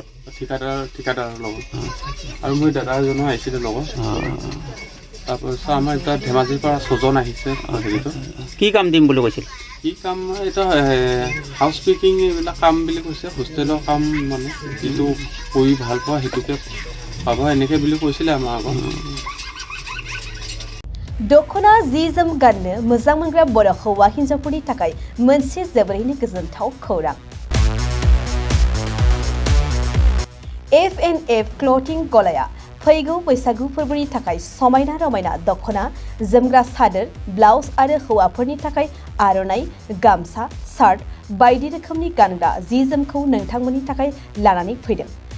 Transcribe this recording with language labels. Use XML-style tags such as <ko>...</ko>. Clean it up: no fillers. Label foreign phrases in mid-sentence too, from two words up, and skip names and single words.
<as>ঠিকাদাৰৰ লগত আৰু মোৰ দাদা এজনো আহিছিলে লগত তাৰপিছত আমাৰ এতিয়া ধেমাজিৰ পৰা 6 জন আহিছে হেৰিটো কি কাম দিম বুলি কৈছিল কি কাম এইটো</as> <en>house keeping</en> <as>এইবিলাক কাম বুলি কৈছে হোষ্টেলৰ কাম মানে যিটো কৰি ভাল পোৱা সেইটোকে পাব এনেকৈ বুলি কৈছিলে আমাৰ আগত</as> <brx>दखना जि जोम गाननो मोजां मोनग्रा बर' हौवा हिन्जावफोरनि थाखाय मोनसे जोबोरैनो गोजोनथाव खौरां F&F क्लथिं गलाया फैगौ बैसागु फोरबोनि थाखाय समायना रमायना दख'ना जोमग्रा सादोर ब्लाउस आरो हौवाफोरनि थाखाय आर'नाइ गामसा शार्ट बायदि रोखोमनि गानग्रा जि जोमखौ नोंथांमोननि थाखाय लानानै फैदों।</brx>